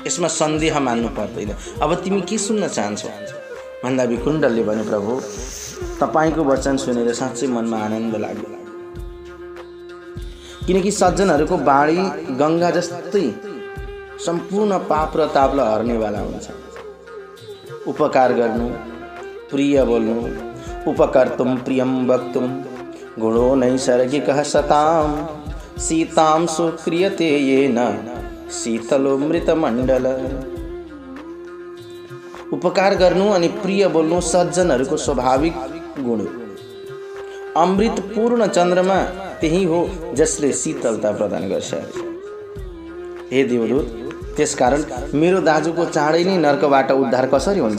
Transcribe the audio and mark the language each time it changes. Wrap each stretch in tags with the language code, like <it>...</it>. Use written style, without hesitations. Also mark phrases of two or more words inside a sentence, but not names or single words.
<ne>यसमा सन्देह मान्नु पर्दैन। अब तिमी के सुन्न चाहन्छौ भन्दा विकुण्डलले भने प्रभु तपाईँको वचन सुनेर साँच्चै मनमा आनन्द लाग्यो। किनकि सज्जनहरूको बाणी गङ्गा जस्तै सम्पूर्ण पाप र तापलाई हर्नेवाला हुन्छ। उपकार गर्नु, प्रिय बोल्नु,</ne> <sa>उपकर्तुम प्रियम वक्तुम गुणो नैसर्गिकः सताम सीतां सुक्रियते येन शीतलोमृतमण्डल।</sa> <ne>उपकार गर्नु अनि प्रिय बोल्नु सज्जनहरूको स्वाभाविक गुण हो। अमृत पूर्ण चन्द्रमा त्यही हो जसले शीतलता प्रदान गर्छ। हे देवदूत, त्यसकारण मेरो दाजुको चाँडै नै नर्कबाट उद्धार कसरी हुन्छ?</ne>